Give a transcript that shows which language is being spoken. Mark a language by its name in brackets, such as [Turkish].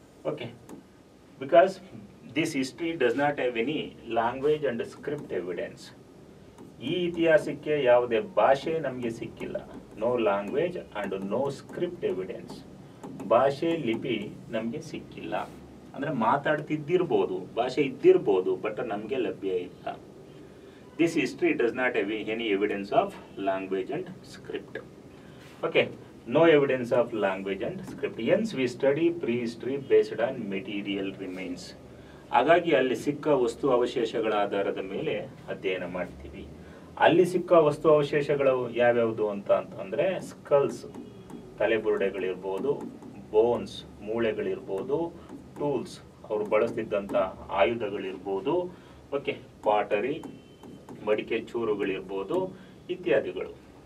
[English] Okay, because this history does not have any language and script evidence. [Kannada] ಈ ಇತಿಹಾಸಕ್ಕೆ ಯಾವುದೇ ಭಾಷೆ ನಮಗೆ ಸಿಕ್ಕಿಲ್ಲ. [English] No language and no script evidence. [Kannada] ಭಾಷೆ, ಲಿಪಿ ನಮಗೆ ಸಿಕ್ಕಿಲ್ಲ. ಅಂದರೆ ಮಾತಾಡ್ತಿದ್ದಿರ್ಬೋದು, ಭಾಷೆ ಇದ್ದಿರ್ಬೋದು, ಬಟ್ ನಮಗೆ ಲಭ್ಯ ಇಲ್ಲ. [English] This history does not have any evidence of language and script. Okay, no evidence of language and script. Hence, we study prehistory based on material remains. [Kannada] ಹಾಗಾಗಿ ಅಲ್ಲಿ ಸಿಕ್ಕ ವಸ್ತು ಅವಶೇಷಗಳ ಆಧಾರದ ಮೇಲೆ ಅಧ್ಯಯನ ಮಾಡ್ತೀವಿ. ಅಲ್ಲಿ ಸಿಕ್ಕ ವಸ್ತು ಅವಶೇಷಗಳು ಯಾವ್ಯಾವುದು ಅಂತಂದರೆ ಸ್ಕಲ್ಸ್, ತಲೆಬುರುಡೆಗಳಿರ್ಬೋದು, ಬೋನ್ಸ್, ಮೂಳೆಗಳಿರ್ಬೋದು, ಟೂಲ್ಸ್, ಅವರು ಬಳಸ್ತಿದ್ದಂಥ ಆಯುಧಗಳಿರ್ಬೋದು, ಓಕೆ, ಪಾಟರಿ, ಮಡಿಕೆ ಚೂರುಗಳಿರ್ಬೋದು ಇತ್ಯಾದಿಗಳು.